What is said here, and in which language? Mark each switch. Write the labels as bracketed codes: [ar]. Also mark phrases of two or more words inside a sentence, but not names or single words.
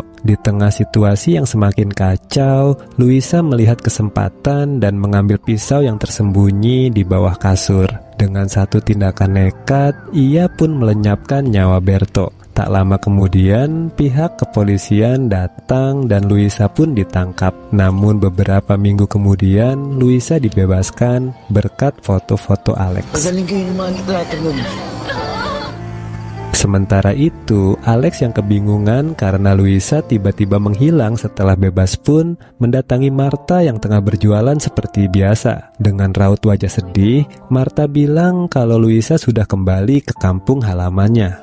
[id] Di tengah situasi yang semakin kacau, Luisa melihat kesempatan dan mengambil pisau yang tersembunyi di bawah kasur. Dengan satu tindakan nekat, ia pun melenyapkan nyawa Berto. Tak lama kemudian, pihak kepolisian datang dan Luisa pun ditangkap. Namun beberapa minggu kemudian, Luisa dibebaskan berkat foto-foto Alex. [tl] Pagaling kayo naman kita, [id] Sementara itu, Alex yang kebingungan karena Luisa tiba-tiba menghilang setelah bebas pun mendatangi Martha yang tengah berjualan seperti biasa. Dengan raut wajah sedih, Martha bilang kalau Luisa sudah kembali ke kampung halamannya.